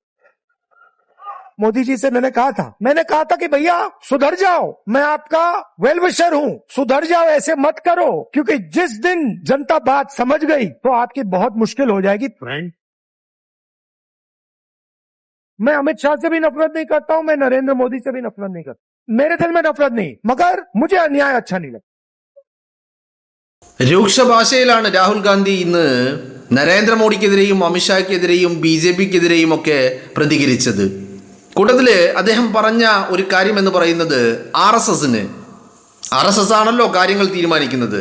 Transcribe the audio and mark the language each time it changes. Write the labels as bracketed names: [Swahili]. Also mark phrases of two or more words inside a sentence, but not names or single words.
[Hindi] मोदी जी से मैंने कहा था कि भैया सुधर जाओ, मैं आपका [English] well wisher [Hindi] हूं, सुधर जाओ, ऐसे मत करो, क्योंकि जिस दिन जनता बात समझ गई तो आपकी बहुत मुश्किल हो जाएगी। फ्रेंड, मैं अमित शाह से भी नफरत नहीं करता हूं, मैं नरेंद्र मोदी से भी नफरत नहीं करता, मेरे दिल में नफरत नहीं, मगर मुझे अन्याय अच्छा नहीं लगता। [Malayalam] രൂക്ഷ ഭാഷയിലാണ് രാഹുൽ ഗാന്ധി ഇന്ന് നരേന്ദ്രമോദിക്കെതിരെയും അമിത്ഷായ്ക്കെതിരെയും BJPക്കെതിരെയും ഒക്കെ പ്രതികരിച്ചത്. കൂട്ടത്തിൽ അദ്ദേഹം പറഞ്ഞ ഒരു കാര്യം എന്ന് പറയുന്നത് RSS ആണല്ലോ കാര്യങ്ങൾ തീരുമാനിക്കുന്നത്.